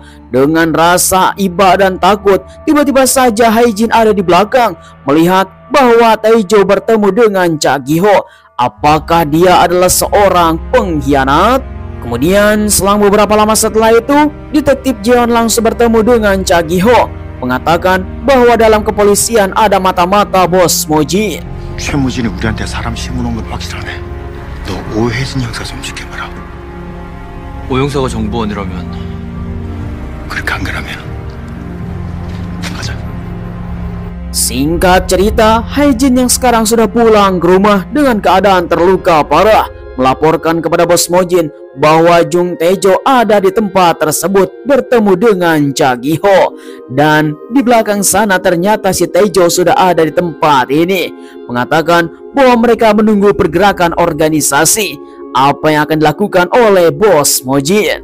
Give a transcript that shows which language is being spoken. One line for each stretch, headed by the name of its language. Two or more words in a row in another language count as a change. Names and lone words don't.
Indonesian: Dengan rasa iba dan takut, tiba-tiba saja Hae-jin ada di belakang, melihat bahwa Tae-jo bertemu dengan Cha Gi-ho. Apakah dia adalah seorang pengkhianat? Kemudian selang beberapa lama setelah itu, detektif Jeon langsung bertemu dengan Cha Gi-ho, mengatakan bahwa dalam kepolisian ada mata-mata bos Mojin.
Korean: 최무진이 우리한테 사람 심어놓은 건 확실하네. 너 오해진 형사 좀 지켜봐라. 오영사가 정보원이라면 그렇게 안 그러면 가자.
Indonesian: Singkat cerita, Hae-jin yang sekarang sudah pulang ke rumah dengan keadaan terluka parah, melaporkan kepada bos Mojin bahwa Jung Tae-jo ada di tempat tersebut bertemu dengan Cha Gi-ho. Dan di belakang sana ternyata si Tae-jo sudah ada di tempat ini, mengatakan bahwa mereka menunggu pergerakan organisasi apa yang akan dilakukan oleh bos Mojin.